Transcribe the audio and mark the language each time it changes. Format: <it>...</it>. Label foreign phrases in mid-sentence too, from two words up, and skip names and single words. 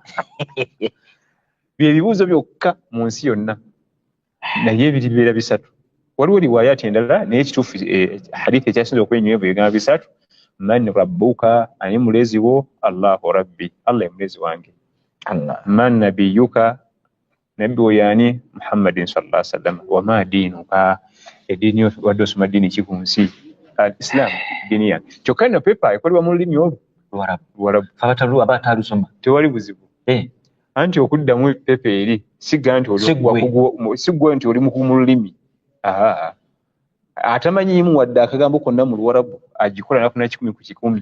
<lg>byebibuuzo byokka mu nsi yonna naye biribeera bisatu waliwo riwayati endala naye kituufu hadithi ekyasinza okwenywevu egamba bisatu</lg> <ar>من ربك</ar> <lg>ani mulezi wo</lg> <ar>الله ربي</ar> <lg>Allah mulezi wange</lg> <ar>من نبيك</ar> <lg>nabbi oyani</lg> <ar>محمد صلى الله عليه وسلم وما دينك</ar> <lg>edini wadde osoma dini ki ku nsi Islam dini yange kyokka ino pepa ekolebwa mu lulimi olwo Luwarabu abatalusoma tewali buzibu anti okuddamu pepa eri sigga nti oli mu lulimi atamanyiimu wadde akagambo konna mu Luwarabu agikola nakuna 10 ku 10</lg>